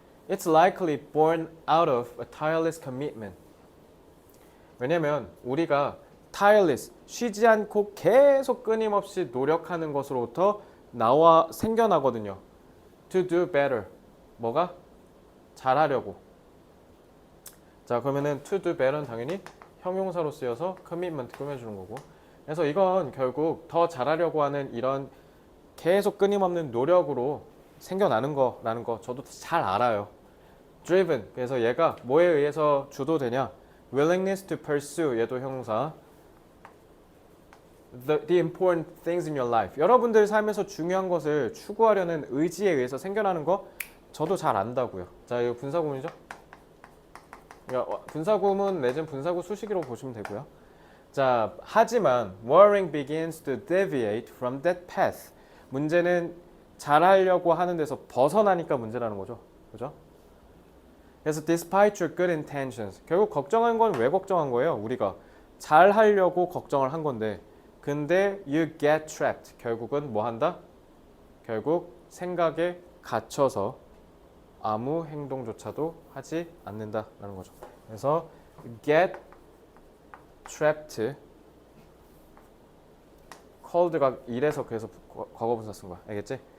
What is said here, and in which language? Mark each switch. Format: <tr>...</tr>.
<en>It's likely born out of a tireless commitment.</en> <ko>왜냐면 우리가 tireless, 쉬지 않고 계속 끊임없이 노력하는 것으로부터 생겨나거든요.</ko> <en>To do better.</en> <ko>뭐가? 잘하려고. 자, 그러면은</ko> <en>to do better</en> <ko>는 당연히 형용사로 쓰여서 commitment 꾸며주는 거고. 그래서 이건 결국 더 잘하려고 하는 이런 계속 끊임없는 노력으로 생겨나는 거라는 거 저도 잘 알아요.</ko> <en>driven.</en> <ko>그래서 얘가 뭐에 의해서 주도되냐?</ko> <en>willingness to pursue.</en> <ko>얘도 형용사.</ko> <en>The important things in your life.</en> <ko>여러분들 삶에서 중요한 것을 추구하려는 의지에 의해서 생겨나는 거 저도 잘 안다고요. 자, 이거 분사구문이죠? 분사구문 내지는 분사구 수식으로 보시면 되고요. 자, 하지만</ko> <en>worrying begins to deviate from that path.</en> <ko>문제는 잘하려고 하는 데서 벗어나니까 문제라는 거죠. 그죠?</ko> <en>그래서 despite your good intentions.</en> <ko>결국 걱정한 건 왜 걱정한 거예요? 우리가 잘하려고 걱정을 한 건데 근데</ko> <en>you get trapped.</en> <ko>결국은 뭐 한다? 결국 생각에 갇혀서 아무 행동조차도 하지 않는다라는 거죠. 그래서</ko> <en>get trapped cold</en> <ko>가 이래서 그래서 과거분사 쓴 거야. 알겠지?</ko>